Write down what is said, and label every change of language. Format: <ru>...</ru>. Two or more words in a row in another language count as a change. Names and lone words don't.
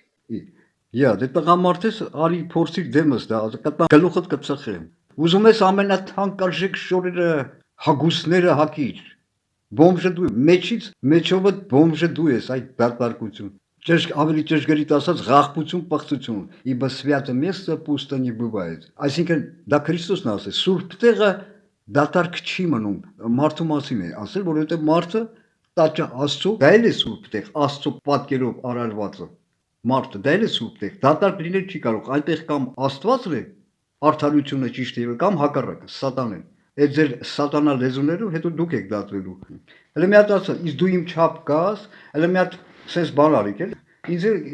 <hy>Յա դե տղամարդ ես արի փորձիր դեմս դա կտա գլուխդ կծխեմ ուզում ես ամենաթանկարժեք շորերը հագուստները հակիր բոմժը դու մեջովդ բոմժը դու ես այդ դատարկություն ավելի ճշգրիտ ասած ղախպություն պղծություն</hy> <ru>ибо свято место пусто не бывает</ru> <hy>այսինքն դա Քրիստոսն ասել սուրբ տեղը դատարկ չի մնում մարդու մասին է ասել որովհետև մարդը տաճա Աստծո դա էլ է սուրբ տեղ Աստծո պատկերով արարվածը մարդը դա էլ է սուրբ տեղ դատարկ լինել չի կարող այնտեղ կամ Աստվածն է արդարությունը ճիշտ է կամ հակառակը սատանեն այդ ձեր սատանա լեզուներով հետո դուք եք դատվելու հələ մի հատ ասա իսկ դու իմ չափ կաս հələ մի հատ sense բան արիք էլ ինձ</hy>